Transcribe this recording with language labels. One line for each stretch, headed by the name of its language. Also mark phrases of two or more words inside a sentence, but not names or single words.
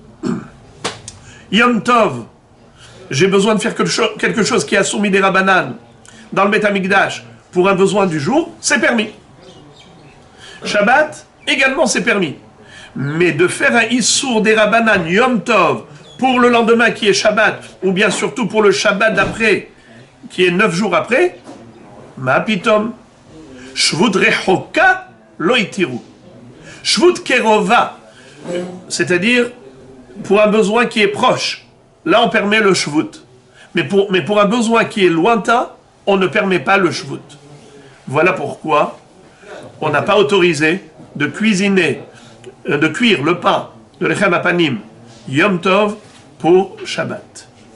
Hebrew: יום טוב,
French: j'ai besoin de faire quelque chose qui a soumis des Rabbanan dans le
Hebrew: בית המקדש
French: pour un besoin du jour, c'est permis. Shabbat, également c'est permis. Mais de faire un Issour des Rabbanan
Hebrew: יום טוב
French: pour le lendemain qui est Shabbat, ou bien surtout pour le Shabbat d'après, qui est 9 jours après,
Hebrew: מה פתאום, שבות רחוקה לא התירו. שבות קרובה,
French: c'est-à-dire pour un besoin qui est proche. Là, on permet le Shvut. Mais pour un besoin qui est lointain, on ne permet pas le Shvut. Voilà pourquoi on n'a pas autorisé de cuire le pain de
Hebrew: לחם הפנים יום טוב
French: pour Shabbat.